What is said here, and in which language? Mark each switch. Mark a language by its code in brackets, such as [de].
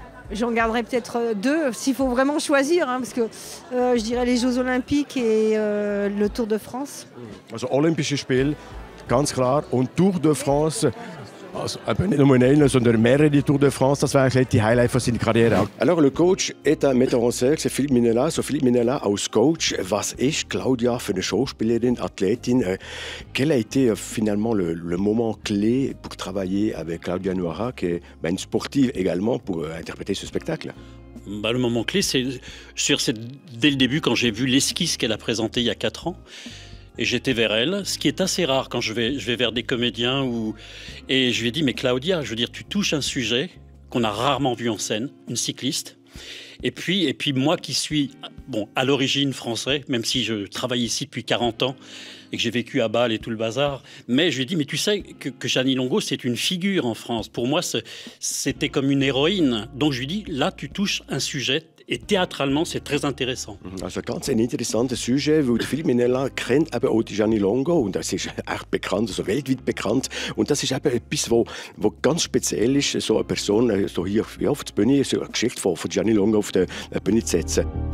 [fr] J'en garderai peut-être 2 s'il faut vraiment choisir, parce que je dirais les Jeux Olympiques et le Tour de France. [de] Also Olympische Spiele, ganz klar, und Tour de France. Also, nicht nur einen, sondern mehrere Tour de France, das war eigentlich die Highlight von seiner Karriere. [fr] Alors, le coach est un metteur en scène, c'est Philippe Minella. [de] So, Philippe Minella als Coach, was ist Claudia für eine Schauspielerin, Athletin? [fr] Quel a été finalement le moment clé pour travailler avec Claudia Noira, qui est une sportive également, pour interpréter ce spectacle? Le moment clé, c'est dès le début, quand j'ai vu l'esquisse qu'elle a présentée il y a 4 ans. Et j'étais vers elle, ce qui est assez rare quand je vais vers des comédiens. Et je lui ai dit, mais Claudia, je veux dire, tu touches un sujet qu'on a rarement vu en scène, une cycliste. Et puis moi qui suis à l'origine français, même si je travaille ici depuis 40 ans et que j'ai vécu à Bâle et tout le bazar, mais je lui ai dit, mais tu sais que Gianni Longo, c'est une figure en France. Pour moi, c'était comme une héroïne. Donc je lui ai dit, là, tu touches un sujet Et théâtralement, c'est très intéressant. [de] Also ganz ein interessantes Sujet, weil Philippe Minella kennt eben auch die Gianni Longo und das ist echt bekannt, also weltweit bekannt. Und das ist eben etwas, wo ganz speziell ist, so eine Person so hier auf der Bühne, so eine Geschichte von Gianni Longo auf der Bühne zu setzen.